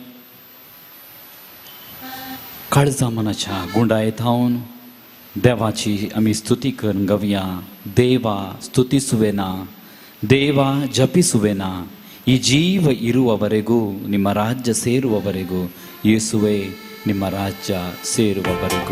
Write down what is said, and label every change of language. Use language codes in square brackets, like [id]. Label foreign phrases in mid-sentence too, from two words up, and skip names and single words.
[kok] काळजा मनाच्या गुंडायेत हावन देवाची आमी स्तुती करून गावया. [kn] ದೇವಾ ಸ್ತುತಿಸುವೆನಾ, ದೇವಾ ಜಪಿಸುವೆನಾ, ಈ ಜೀವ ಇರುವವರೆಗೂ ನಿಮ್ಮ ರಾಜ್ಯ ಸೇರುವವರೆಗೂ, ಯೇಸುವೆ ನಿಮ್ಮ ರಾಜ್ಯ ಸೇರುವವರೆಗೂ.